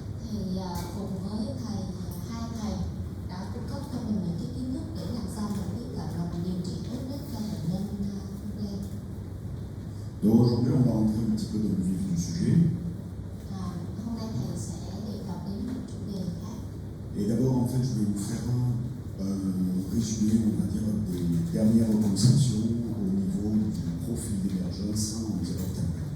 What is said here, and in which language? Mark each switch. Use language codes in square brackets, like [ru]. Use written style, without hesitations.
[vi] Thì cùng với hai thầy đã cung cấp cho mình những cái kiến thức để làm sao mình tiếp cận và mình điều trị tốt nhất cho bệnh nhân lên. [fr] Donc aujourd'hui, on va rentrer un petit peu dans le vif du sujet. [vi] Hôm nay thầy sẽ đề cập đến một chủ đề khác. [fr] Et d'abord, en fait, je vais vous faire un résumé, on va dire, des dernières reconstructions au niveau du profil d'émergence en diabète.